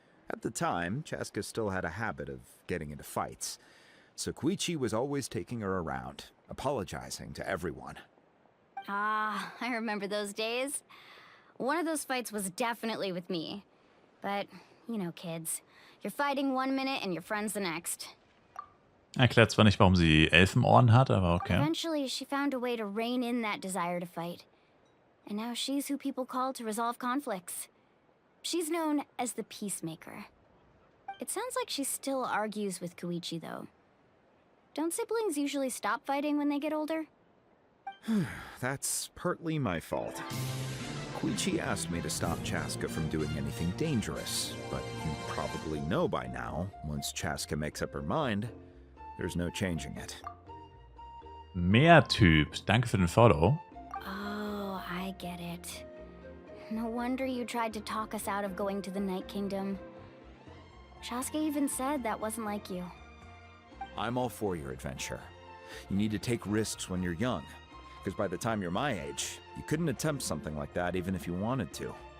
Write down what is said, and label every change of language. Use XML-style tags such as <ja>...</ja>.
<en>At the time, Chaska still had a habit of getting into fights, so Koichi was always taking her around, apologizing to everyone. Ah, I remember those days. One of those fights was definitely with me. But, you know, kids. You're fighting one minute and your friend's the next.</en> <de>Erklärt zwar nicht, warum sie Elfenohren hat, aber okay.</de> <en>Eventually, she found a way to rein in that desire to fight. And now she's who people call to resolve conflicts. She's known as the Peacemaker. It sounds like she still argues with Koichi, though. Don't siblings usually stop fighting when they get older? That's partly my fault. Koichi asked me to stop Chaska from doing anything dangerous, but you probably know by now, once Chaska makes up her mind, there's no changing it.</en> <de>Meertyp, danke für den Follow.</de> <en>Oh, I get it. No wonder you tried to talk us out of going to the Night Kingdom. Chaska even said that wasn't like you. I'm all for your adventure. You need to take risks when you're young, because by the time you're my age, you couldn't attempt something like that even if you wanted to.</en>